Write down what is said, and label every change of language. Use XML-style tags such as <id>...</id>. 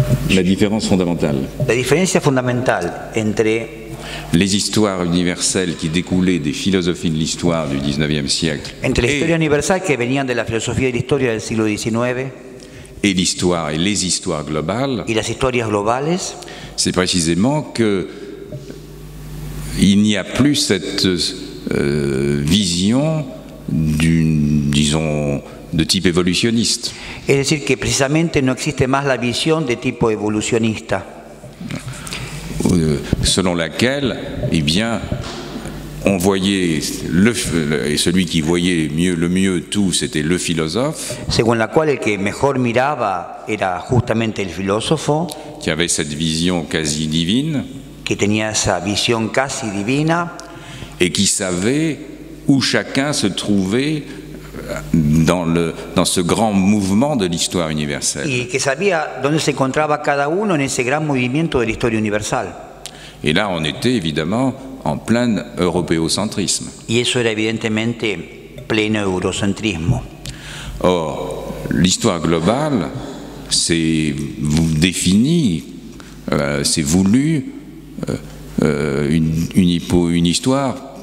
<fr>La différence fondamentale.</fr> <es>La diferencia fundamental entre</es> <fr>les histoires universelles qui découlaient des philosophies de l'histoire du XIXe siècle.</fr> <es>Entre la historia universal que venían de la filosofía de la historia del siglo XIX.</es> <fr>Et l'histoire et les histoires globales.</fr> <es>Y las historias globales.</es> <fr>C'est précisément que il n'y a plus cette vision disons, de type évolutionniste.</fr> <es>Es decir, que precisamente no existe más la visión de tipo evolucionista.</es> <fr>Selon laquelle, eh bien, on voyait et celui qui voyait le mieux tout, c'était le philosophe.</fr> <es>Según la cual el que mejor miraba era justamente el filósofo.</es> <fr>Qui avait cette vision quasi divine.</fr> <es>Que tenía esa visión casi divina.</es> <fr>Et qui savait où chacun se trouvait dans ce grand mouvement de l'histoire universelle.</fr> <es>Y que sabía dónde se encontraba cada uno en ese gran movimiento de la historia universal.</es> <fr>Et là, on était évidemment en plein européocentrisme.</fr> <es>Y eso era evidentemente pleno eurocentrismo.</es> <fr>Or, l'histoire globale, c'est défini, c'est voulu une histoire.</fr>